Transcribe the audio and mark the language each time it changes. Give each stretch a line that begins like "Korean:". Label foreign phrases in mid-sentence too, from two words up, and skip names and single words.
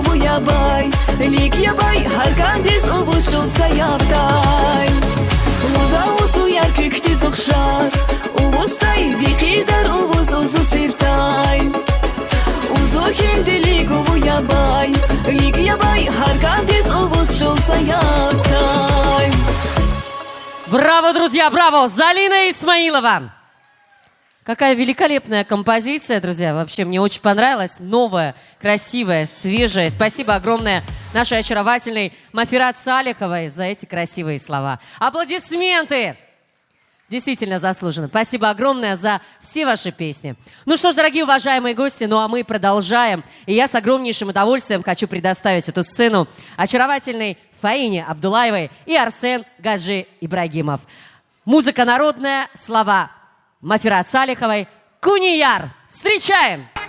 Tabassaran: ябай, лик ябай, харкандис увушул саябтай. Уза узу яркик тиз ухшар, увустай, дикидар увуз узу сиртай. Узу хинди лигу ябай, лик ябай, харкандис увушул саябтай.
Russian: Браво, друзья, браво! Залина Исмаилова! Какая великолепная композиция, друзья. Вообще, мне очень понравилась. Новая, красивая, свежая. Спасибо огромное нашей очаровательной Мафират Салиховой за эти красивые слова. Аплодисменты! Действительно заслуженно. Спасибо огромное за все ваши песни. Ну что ж, дорогие уважаемые гости, ну а мы продолжаем. И я с огромнейшим удовольствием хочу предоставить эту сцену очаровательной Фаине Абдулаевой и Арсен Гаджи Ибрагимов. Музыка народная, слова Мафират Салиховой. Кунияр. Встречаем!